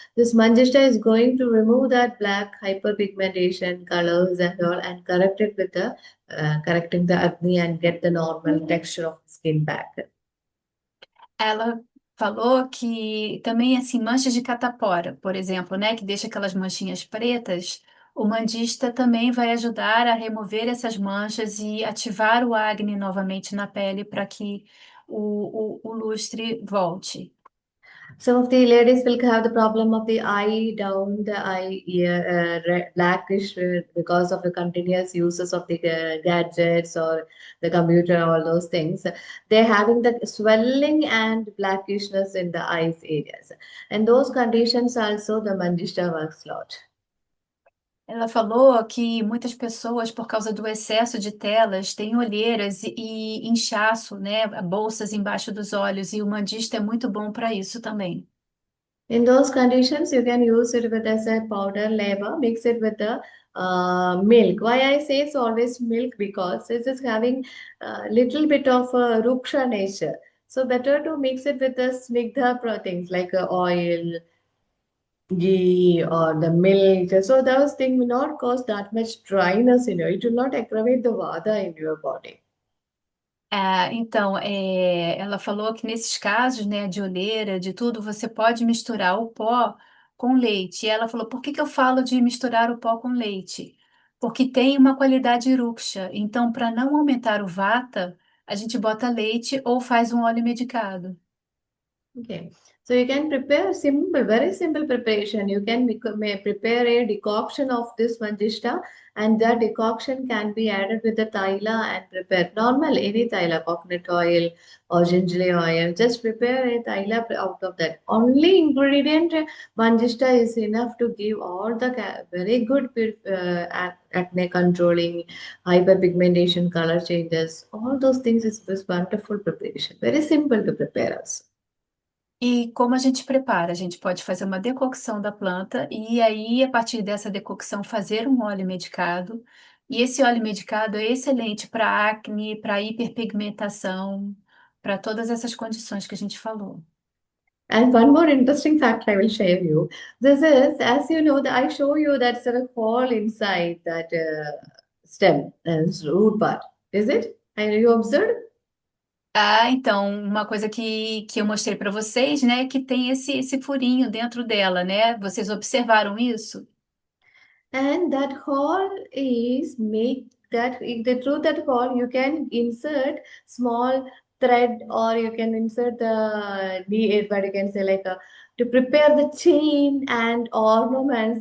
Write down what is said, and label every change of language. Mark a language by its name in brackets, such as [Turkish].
[English] This Manjishta is going to remove that black hyperpigmentation colors and all, and correct it with the correcting the acne and get the normal texture of the skin back. [Portuguese] Ela falou que também, assim, manchas de catapora, por exemplo, né, que deixa aquelas manchinhas pretas, o mandista também vai ajudar a remover essas manchas e ativar o acne novamente na pele para que o lustre volte. [English] Some of the ladies will have the problem of the eye down, the eye blackish because of the continuous uses of the gadgets or the computer, all those things. They're having the swelling and blackishness in the eyes areas. And those conditions also the Mandishta works a lot. [Portuguese] Ela falou que muitas pessoas, por causa do excesso de telas, têm olheiras e inchaço, né, bolsas embaixo dos olhos, e o mandista é muito bom para isso também. [English] In those conditions, you can use it with as a powder labor, mix it with the milk. Why I say it's always milk? Because this is having a little bit of a ruksha nature. So better to mix it with the snigdha things like oil, ghee, or the milk. So those things will not cause that much dryness in you. It will not aggravate the vata in your body. [Portuguese] Então, ela falou que nesses casos, né, de olheira, de tudo, você pode misturar o pó com leite. E ela falou, por que que eu falo de misturar o pó com leite? Porque tem uma qualidade ruksha. Então, para não aumentar o vata, a gente bota leite ou faz um óleo medicado. [English] Okay. So you can prepare simple, very simple preparation. You can may prepare a decoction of this manjishta, and that decoction can be added with the thaila and prepare normal any thaila, coconut oil or gingerly oil. Just prepare a thaila out of that. Only ingredient manjishta is enough to give all the very good acne controlling, hyperpigmentation, color changes. All those things is wonderful preparation. Very simple to prepare also. [Portuguese] E como a gente prepara? A gente pode fazer uma decocção da planta e aí, a partir dessa decocção, fazer um óleo medicado. E esse óleo medicado é excelente para acne, para hiperpigmentação, para todas essas condições que a gente falou. [English] And one more interesting fact I will share you. This is, as you know, I show you that sort of hole inside that stem, root part. Is it? And you observed? [Portuguese] Ah, então, uma coisa que eu mostrei para vocês, né, que tem esse furinho dentro dela, né? Vocês observaram isso? [English] And that hole is make that through that hole you can insert small thread or you can insert the but you can say like to prepare the chain and ornaments.